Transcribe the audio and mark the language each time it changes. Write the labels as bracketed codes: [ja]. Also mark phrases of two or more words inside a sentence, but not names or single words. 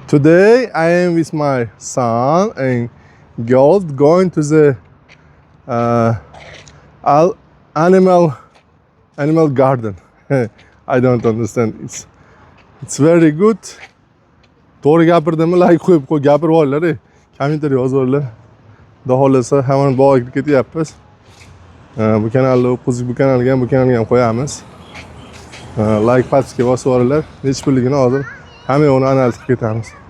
[en] Today I am with my son and girls going to the animal garden. I don't understand. It's very good. [uz] To'g'ri gapirdimmi? Like qo'yib gapirib olinglar. Kommentariy yozib olinglar. Xudo xolasa hamon bog'ga kirib ketyapmiz. Bu kanalni o'qizib, bu kanalga ham qo'yamiz. Like pastga bosib olinglar. Nechta pulligini hozir hamma uni analiz qilib ketamiz.